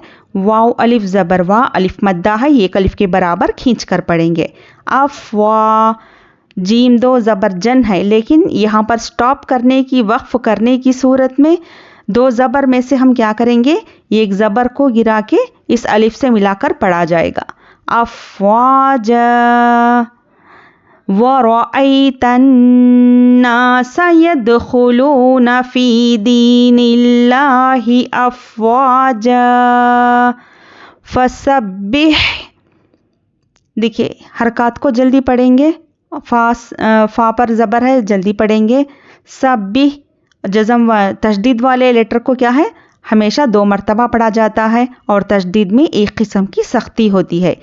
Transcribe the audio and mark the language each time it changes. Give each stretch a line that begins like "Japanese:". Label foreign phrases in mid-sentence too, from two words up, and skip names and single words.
Urdu: واو الف زبر وا الف مدہ ہے، ایک الف کے برابر کھینچ کر پڑھیں گے۔ افوا، جیم دو زبر جن ہے، لیکن یہاں پر سٹاپ کرنے کی، وقف کرنے کی صورت میں 2 زبر میں سے ہم کیا کریں گے، ایک زبر کو گرا کے اس الف سے ملا کر پڑھا جائے گا۔
Arabic: أفواجا ورأيت الناس يدخلون في دين الله أفواجا فسبح.
Urdu: دیکھیے حرکت کو جلدی پڑھیں گے، فا پر زبر ہے، جلدی پڑھیں گے. سبح جزم و تشدید والے لیٹر کو کیا ہے، ہمیشہ 2 مرتبہ پڑھا جاتا ہے اور تشدید میں ایک قسم کی سختی ہوتی ہے.